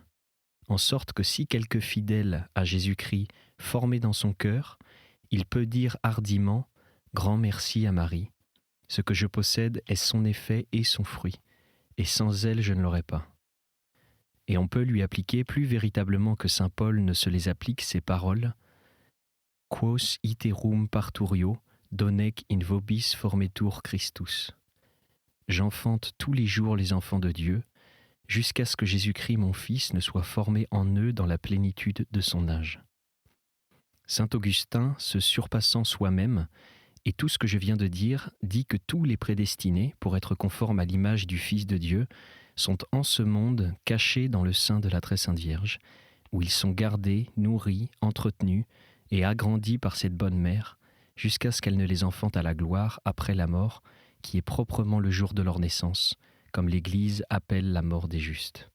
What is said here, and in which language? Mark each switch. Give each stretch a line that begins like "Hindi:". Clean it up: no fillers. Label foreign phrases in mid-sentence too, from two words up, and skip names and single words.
French: En sorte que si quelque fidèle à Jésus-Christ formé dans son cœur, il peut dire hardiment « Grand merci à Marie, ce que je possède est son effet et son fruit, et sans elle je ne l'aurais pas. » Et on peut lui appliquer plus véritablement que saint Paul ne se les applique ces paroles «
Latin: Quos iterum parturio donec in vobis formetur Christus
French: » J'enfante tous les jours les enfants de Dieu, jusqu'à ce que Jésus-Christ, mon Fils, ne soit formé en eux dans la plénitude de son âge. Saint Augustin, se surpassant soi-même, et tout ce que je viens de dire, dit que tous les prédestinés, pour être conformes à l'image du Fils de Dieu, sont en ce monde cachés dans le sein de la très sainte Vierge, où ils sont gardés, nourris, entretenus et agrandis par cette bonne mère, jusqu'à ce qu'elle ne les enfante à la gloire après la mort, qui est proprement le jour de leur naissance, comme l'Église appelle la mort des justes.